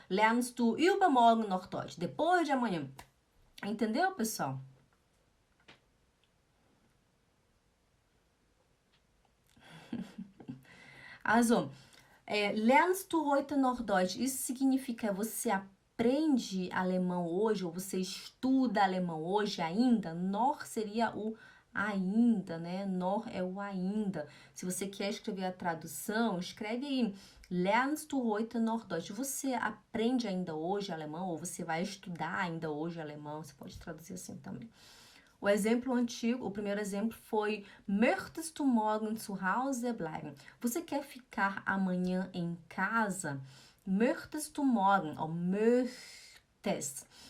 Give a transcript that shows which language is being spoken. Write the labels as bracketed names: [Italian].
[German] Lernst du übermorgen noch Deutsch? [Portuguese] Depois de amanhã. Entendeu, pessoal? [German] Also, lernst du heute noch Deutsch? [Portuguese] Isso significa você aprende alemão hoje, ou você estuda alemão hoje ainda. Noch seria o ainda, né? Noch é o ainda. Se você quer escrever a tradução, escreve aí. [German] Lernst du heute noch Deutsch? [Portuguese] Você aprende ainda hoje alemão, ou você vai estudar ainda hoje alemão? Você pode traduzir assim também. O exemplo antigo, o primeiro exemplo foi [German] Möchtest du morgen zu Hause bleiben? [Portuguese] Você quer ficar amanhã em casa? [German] Möchtest du morgen? Ou möchtest.